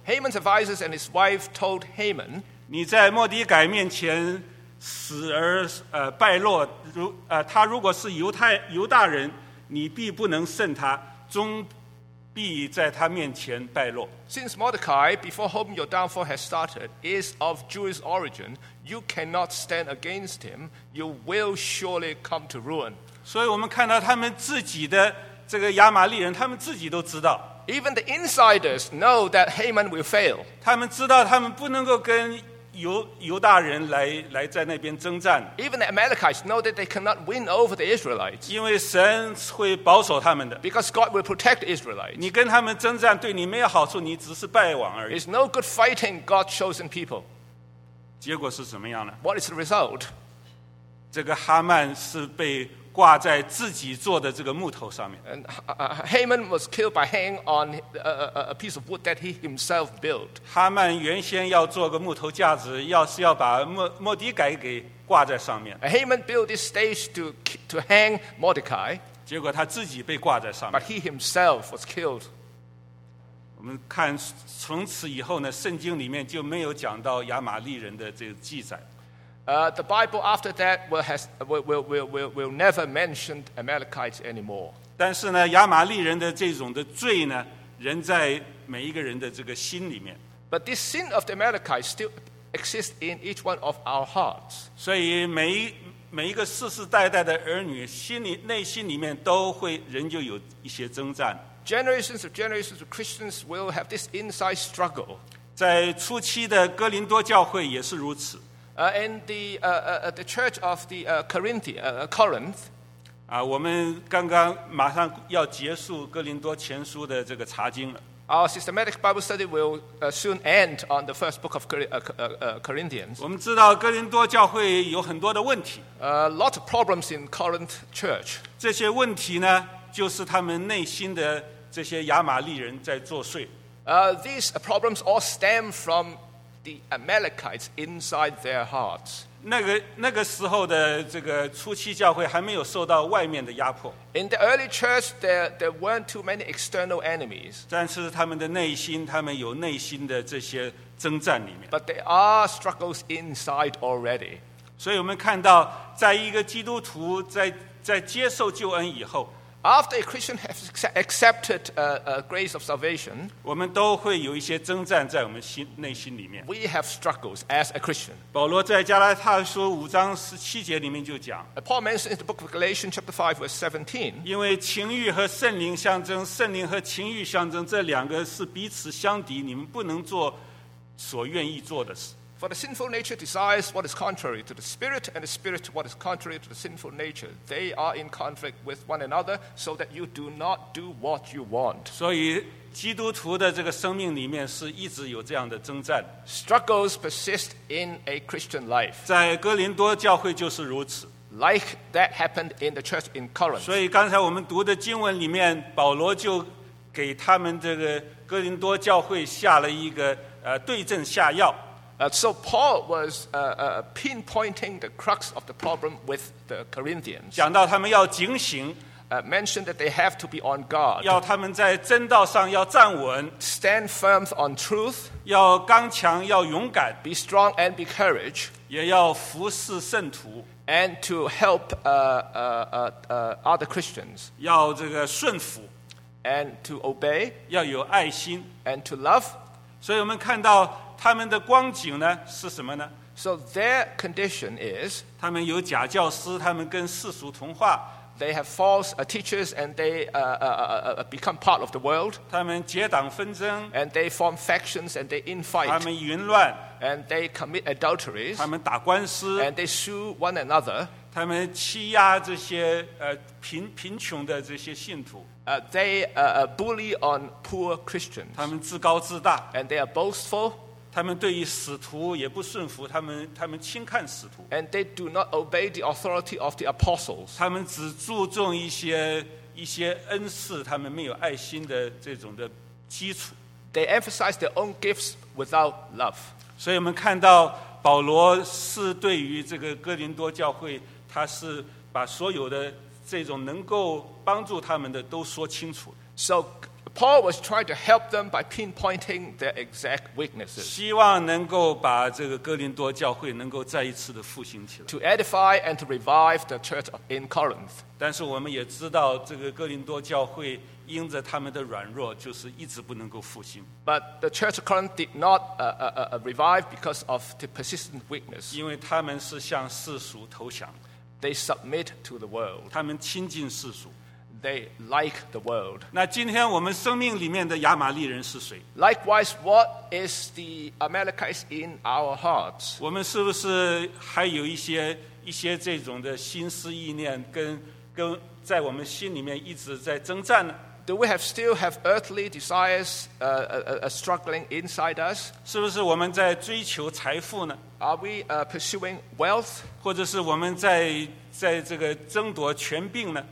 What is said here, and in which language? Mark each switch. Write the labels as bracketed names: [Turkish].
[English] ：Haman's advisers and his wife told Haman， [Chinese] 你在莫迪改面前死而败落，他如果是犹大人，你必不能胜他，终必在他面前败落。 [English] Since Mordecai, before whom your downfall has started, is of Jewish origin, you cannot stand against him. You will surely come to ruin. [Chinese] 所以我们看到他们自己的这个亚玛利人，他们自己都知道。 [English] Even the insiders know that Haman will fail. [Chinese] 他们知道他们不能够跟犹大人来在那边征战。 [English] Even the Amalekites know that they cannot win over the Israelites. [Chinese] 因为神会保守他们的。 [English] Because God will protect the Israelites. [Chinese] 你跟他们征战对你没有好处，你只是败亡而已。 [English] It's no good fighting God's chosen people. [Chinese] 结果是怎么样呢？ [English] What is the result? [Chinese] 这个哈曼是被挂在自己做的这个木头上面。 [English] And Haman was killed by hanging on a piece of wood that he himself built. [Chinese] 哈曼原先要做个木头架子，要是要把莫迪改给挂在上面。 [English] Haman built this stage to hang Mordecai. [Chinese] 结果他自己被挂在上面。 [English] But he himself was killed. [Chinese] 我们看从此以后呢，圣经里面就没有讲到亚玛利人的这个记载。 [English] The Bible after that will never mention Amalekites anymore. [Chinese] 但是呢，亚玛利人的这种的罪呢，仍在每一个人的这个心里面。 [English] But this sin of the Amalekites still exists in each one of our hearts. [Chinese] 所以每一个世世代代的儿女，内心里面都会仍旧有一些征战。 [English] Generations of generations of Christians will have this inside struggle. [Chinese] 在初期的哥林多教会也是如此。 [English] And the church of the Corinth. [Chinese] 我们刚刚马上要结束哥林多前书的这个查经了。 [English] Our systematic Bible study will soon end on the first book of Corinthians. [Chinese] 我们知道哥林多教会有很多的问题。 [English] Lot of problems in Corinth church. [Chinese] 这些问题呢，就是他们内心的这些亚玛利人在作祟。 [English] These problems all stem from the Amalekites inside their hearts. [Chinese] 那个时候的这个初期教会还没有受到外面的压迫。 [English] In the early church, there weren't too many external enemies. [Chinese] 但是他们的内心，他们有内心的这些征战里面。 [English] But there are struggles inside already. [Chinese] 所以我们看到，在一个基督徒在接受救恩以后。 [English] After a Christian has accepted a grace of salvation, [Chinese] 我们都会有一些征战在我们心内心里面。 [English] We have struggles as a Christian. [Chinese] 保罗在加拉太书五章十七节里面就讲。 [English] Paul mentions in the book of Galatians chapter 5 verse 17. [Chinese] 因为情欲和圣灵相争，圣灵和情欲相争，这两个是彼此相敌，你们不能做所愿意做的事。 [English] For the sinful nature desires what is contrary to the spirit, and the spirit what is contrary to the sinful nature. They are in conflict with one another, so that you do not do what you want. [Chinese] 所以基督徒的这个生命里面是一直有这样的征战。 [English] Struggles persist in a Christian life. [Chinese] 在哥林多教会就是如此。 [English] Like that happened in the church in Corinth. [Chinese] 所以刚才我们读的经文里面，保罗就给他们这个哥林多教会下了一个对症下药。 [English] So Paul was pinpointing the crux of the problem with the Corinthians. [Chinese] 讲到他们要警醒 [English] mentioned that they have to be on guard. [Chinese] 要他们在真道上要站稳 [English] stand firm on truth. [Chinese] 要刚强，要勇敢 [English] be strong and be courage. [Chinese] 也要服侍圣徒 [English] and to help other Christians. [Chinese] 要这个顺服 [English] and to obey. [Chinese] 要有爱心 [English] and to love. [Chinese] 所以我们看到。他们的光景呢是什么呢 [English] ？So their condition is， [Chinese] 他们有假教师，他们跟世俗同化。 [English] They have false teachers and they become part of the world。 [Chinese] 他们结党纷争。 [English] And they form factions and they infight。 [Chinese] 他们淫乱。 [English] And they commit adulteries。 [Chinese] 他们打官司。 [English] And they sue one another。 [Chinese] 他们欺压这些贫穷的这些信徒。 [English] They bully on poor Christians。 [Chinese] 他们自高自大。 [English] And they are boastful。 [Chinese] 他们对于使徒也不顺服，他们轻看使徒。 [English] And they do not obey the authority of the apostles. [Chinese] 他们只注重一些恩赐，他们没有爱心的这种的基础。 [English] They emphasize their own gifts without love. [Chinese] 所以我们看到保罗是对于这个哥林多教会，他是把所有的这种能够帮助他们的都说清楚。 [English] So,Paul was trying to help them by pinpointing their exact weaknesses. [Chinese] 希望能够把这个哥林多教会能够再一次的复兴起来。 [English] To edify and to revive the church in Corinth. [Chinese] 但是我们也知道，这个哥林多教会因着他们的软弱，就是一直不能够复兴。 [English] But the church of Corinth did not revive because of the persistent weakness. [Chinese] 因为他们是向世俗投降。 [English] They submit to the world. [Chinese] 他们亲近世俗。 [English] They like the world. [Chinese] 那今天我们生命里面的亚玛利人是谁 [English] ？Likewise, what is the Amalekites in our hearts? [Chinese] 我们是不是还有一些这种的心思意念跟在我们心里面一直在征战呢 [English] ？Do we still have earthly desires, struggling inside us? [Chinese] 是不是我们在追求财富呢 [English] ？Are we pursuing wealth? [Chinese] 或者是我们在这个争夺权柄呢